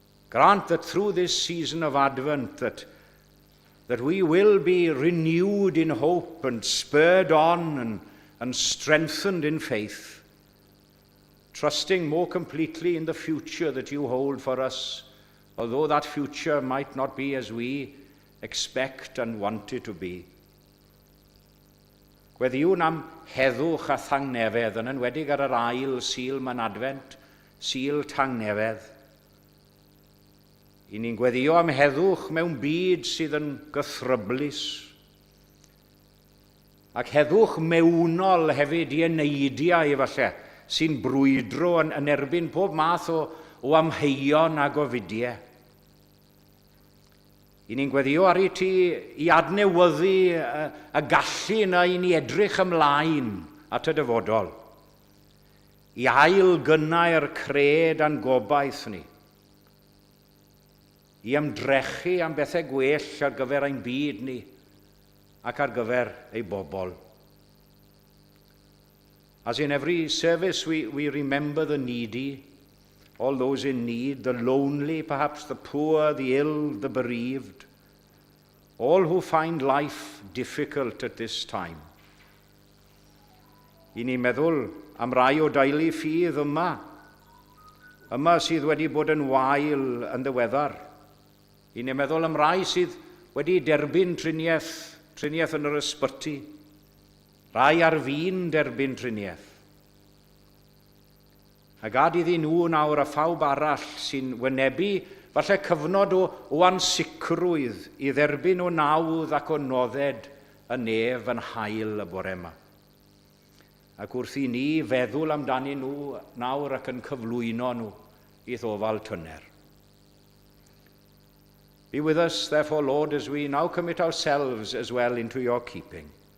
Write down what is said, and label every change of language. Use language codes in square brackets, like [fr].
[en] Grant that through this season of Advent that we will be renewed in hope and spurred on and strengthened in faith, trusting more completely in the future that you hold for us, although that future might not be as we expect and want it to be. [cy] Gweddiwn am heddwch a thangnefedd yn enwedig ar yr ail sil ma'n advent, sil tangnefedd. I ni'n gweddio am heddwch mewn byd sydd yn gythryblus. Ac heddwch mewnol hefyd i eneidiau efallai sy'n brwydro yn erbyn pob math o amheuon ag o fudiau. I ni'n gweddio ar ti i adnewyddu y gallu yna i ni edrych ymlaen at y dyfodol, i ail gynnau'r cred a'n gobaith ni, i ymdrechu am bethau gwell ar gyfer ein byd ni ac ar gyfer ei bobl. [en] As in every service we remember the needy, all those in need, the lonely, perhaps the poor, the ill, the bereaved, all who find life difficult at this time. [cy] I ni'n meddwl am rai o daelu ffydd yma sydd wedi bod yn wael yn ddiweddar. I ni'n meddwl am rai sydd wedi derbyn triniaeth yn yr ysbyty, rai ar fin derbyn triniaeth. A gad iddyn nhw nawr a phawb arall sy'n wynebu falle cyfnod o ansicrwydd i dderbyn o nawdd ac o nodded y nef yn hael y bore yma. Ac wrth i ni feddwl amdani nhw nawr ac yn cyflwyno nhw i ddofal tyner. [en] Be with us, therefore, Lord, as we now commit ourselves as well into your keeping.